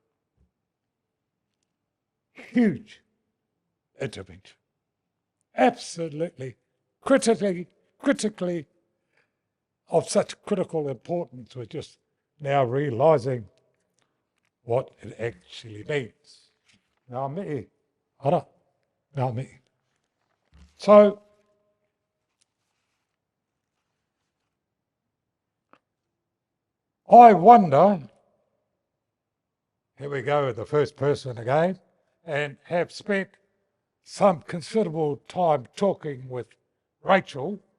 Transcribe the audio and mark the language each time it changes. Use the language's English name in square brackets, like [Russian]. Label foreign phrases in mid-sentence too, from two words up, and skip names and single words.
[English] Huge intervention. Absolutely, critically of such critical importance. We're just now realising what it actually means. [Māori] Ngā mihi, ara, ngā mihi. [English] So, I wonder, here we go with the first person again, and have spent some considerable time talking with Rachel,